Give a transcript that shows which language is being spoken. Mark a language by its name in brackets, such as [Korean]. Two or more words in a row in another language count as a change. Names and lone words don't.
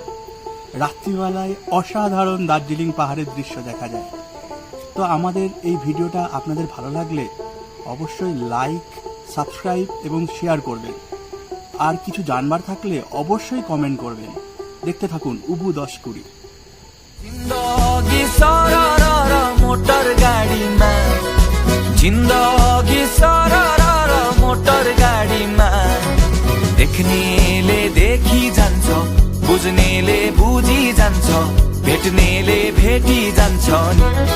[Bangla] রাত্রিবেলায় অসাধারণ দার্জিলিং পাহাড়ের দৃশ্য দেখা যায়। তো আমাদের এই ভিডিওটা আপনাদের ভালো লাগলে অবশ্যই [English] like, subscribe [Bangla] এবং শেয়ার করবেন। আর কিছু জানবার থাকলে অবশ্যই কমেন্ট করবেন। দেখতে থাকুন উবু 10-20। [Nepali] जिंदगी सरर मोटर गाडीमा, जिंदगी सरर मोटर गाडीमा, देख्नेले देखी जान्छ, बुझ्नेले बुझी जान्छ, भेट्नेले भेटी जान्छ नि।